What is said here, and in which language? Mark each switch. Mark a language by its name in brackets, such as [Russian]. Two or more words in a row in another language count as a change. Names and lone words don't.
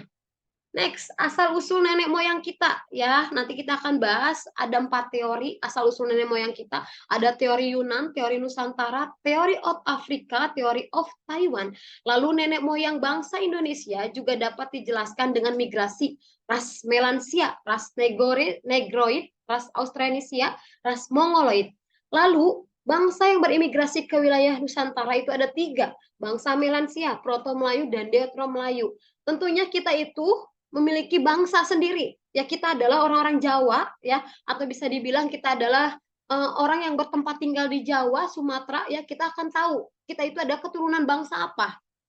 [Indonesian] Next, asal-usul nenek moyang kita ya. Nanti kita akan bahas ada 4 teori asal-usul nenek moyang kita. Ada teori Yunan, teori Nusantara, teori of Afrika, teori of Taiwan. Lalu nenek moyang bangsa Indonesia juga dapat dijelaskan dengan migrasi ras Melansia, ras Negroid, ras Austronesia, ras Mongoloid. Lalu bangsa yang berimigrasi ke wilayah Nusantara itu ada 3. Bangsa Melansia, Proto-Melayu, dan Deutero-Melayu. Tentunya kita itu memiliki bangsa sendiri. Ya, kita adalah orang-orang Jawa ya, atau bisa dibilang kita adalah orang yang bertempat tinggal di Jawa, Sumatera ya, kita akan tahu kita itu ada keturunan bangsa apa.